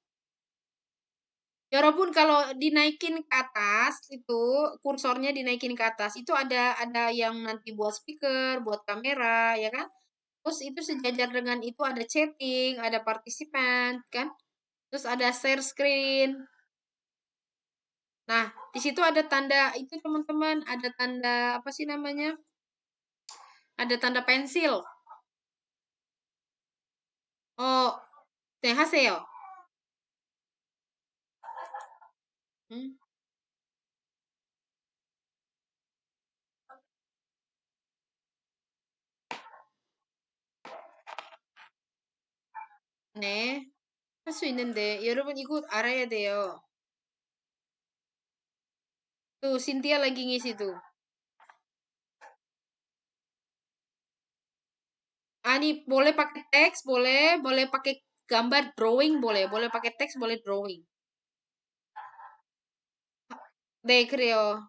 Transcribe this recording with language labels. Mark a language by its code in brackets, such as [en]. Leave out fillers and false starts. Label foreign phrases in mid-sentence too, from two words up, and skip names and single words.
[id] 여러분 kalau dinaikin ke atas itu kursornya dinaikin ke atas itu ada yang nanti buat speaker, buat kamera, ya kan? Terus itu sejajar dengan itu ada chatting, ada participant, kan? Terus ada share screen. Nah, di situ ada tanda itu teman-teman, ada tanda apa sih namanya? Ada tanda pensil. [ko] Oh, 네, 하세요. 음, 네. 할 수 있는데 여러분 이거 알아야 돼요. [id] Tuh, Cynthia lagi ngisi tuh. Ani boleh pakai teks, boleh pakai gambar drawing, boleh pakai teks, boleh drawing. Deh, Creo.